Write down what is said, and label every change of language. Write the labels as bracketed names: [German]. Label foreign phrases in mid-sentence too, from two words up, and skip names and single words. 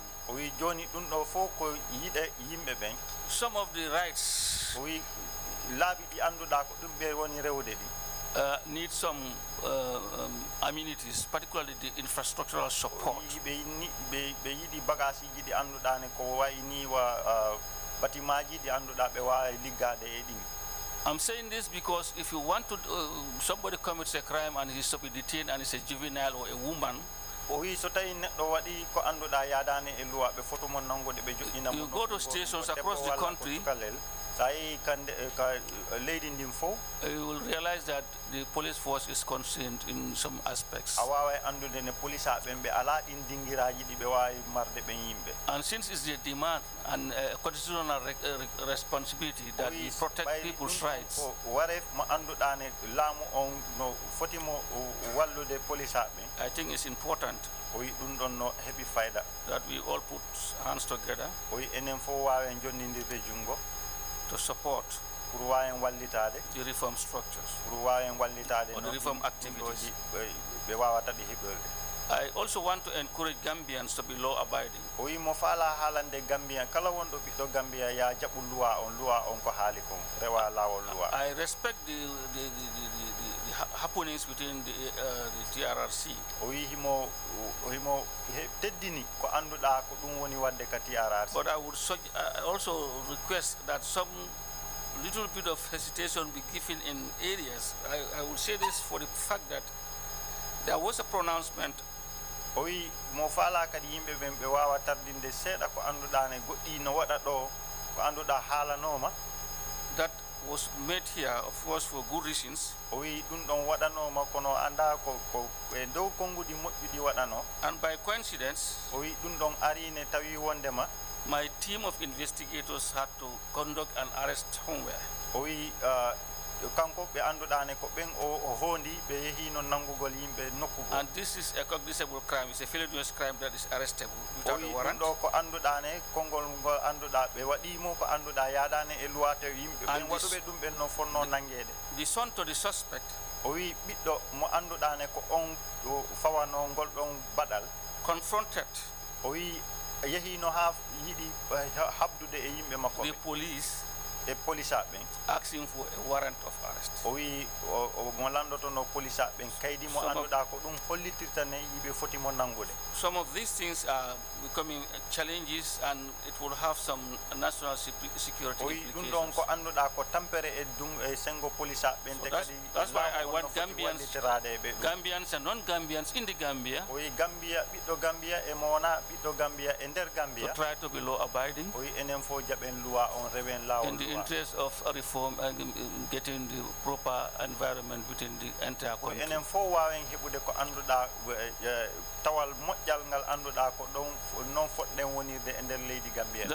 [Fula] o wi joni ɗum ɗo fof ko yiɗe yimɓe ɓen [English] some of the rights [Fula] o wi laaɓi ɗi annduɗa ko ɗum ɓe woni rewde ɗi [English] need some amenities, particularly the infrastructural support. [Fula] ɓe yiɗi bagage ji ɗi annduɗa ne ko wayi ni wa batimaji ɗi annduɗa ɓe wawi liggade e ɗin. [English] I'm saying this because if you want to, somebody commits a crime and he's to be detained and is a juvenile or a woman, [Fula] o wi so tawi neɗɗo waɗi ko annduɗa yadani e loi ɓe foto mon nangude ɓe joƴƴina [English] you go to stations across the country, [Fula] sa yehi ka leydi ndin fof [English] you will realize that the police force is constrained in some aspects. [Fula] a waway andude ne police ɓen ɓe ala ɗin dingiraji ɗi ɓe wawi marde ɓen yimɓe. [English] And since it's the demand and constitutional responsibility that we protect people's rights, [Fula] waref mo annduɗa ne laamu on no foti mo wallude police ɓen, [English] I think it's important [Fula] o wi ɗum ɗon no heɓi fayda [English] that we all put hands together [Fula] o wi enen fof wawen jonnidirde jungo [English] to support [Fula] pour wawen wallitade [English] the reform structures [Fula] pour wawen wallitade [English] or the reform activities. [Fula] ɓe wawata ɗi heɓorde. [English] I also want to encourage Gambians to be law abiding. [Fula] o wi mo faala haalande Gambia kala wonɗo ɓiɗɗo Gambia ya jaɓu loi on ko haali kon rewa lawol loi. [English] I respect the happenings within the TRRC. [Fula] o wi himo teddini ko annduɗa ko ɗum woni wadde ka TRRC. [English] But I would also request that some little bit of hesitation be given in areas. I would say this for the fact that there was a pronouncement. [Fula] o wi mo faala kadi yimɓe ɓen ɓe wawa tardinde seeɗa ko annduɗa ne goɗɗi no waɗa ɗo ko annduɗa haalanoma [English] That was made here, of course, for good reasons. [Fula] o wi ɗum ɗon waɗanoma kono anda ko e dow konngudi moƴƴuɗi waɗano. [English] And by coincidence, [Fula] o wi ɗum ɗon arine tawi wondema [English] my team of investigators had to conduct an arrest somewhere. [Fula] o wi kanko ɓe annduɗa ne ko ɓen o hondi ɓe yehino nangugol yimɓe nokkugol. [English] And this is a cognizable crime. It's a felonious crime that is arrestable without a warrant. [Fula] ɗo ko annduɗa ne konngol ngol annduɗa ɓe waɗimo ko annduɗa yaadane e loi tawi yimɓe ɓen waɗuɓe ɗum ɓen no fonno nangede. [English] The son to the suspect, [Fula] o wi ɓiɗɗo mo annduɗa ne ko on fawano ngol ɗon baɗal, [English] confronted [Fula] o wi yehino ha yiɗi habdude e yimɓe makko [English] the police, [Fula] e police ɓen [English] asking for a warrant of arrest. [Fula] o wi mo landoto no police ɓen kaydi mo annduɗa ko ɗum hollitirta ne yiɓe foti mo nangude. [English] Some of these things are becoming challenges, and it will have some national security [Fula] o wi ɗum ɗon [English] implications. [Fula] ko annduɗa ko tampere e sengo police ɓen te kadi [English] That's why I want Gambians and non-Gambians in the Gambia [Fula] o wi Gambia ɓiɗɗo Gambia e mo wona ɓiɗɗo Gambia e nder [English] to Gambia try to be law abiding [Fula] o wi enen fof jaɓen loi on rewen lawol [English] in the [Fula] loi. [English] interest of reform and getting the proper environment within the entire [Fula] o [English] country. [Fula] enen fof wawen heɓude ko annduɗa tawal moƴƴal ngal annduɗa ko ɗon non foɗɗen wonirde e nder leydi Gambia.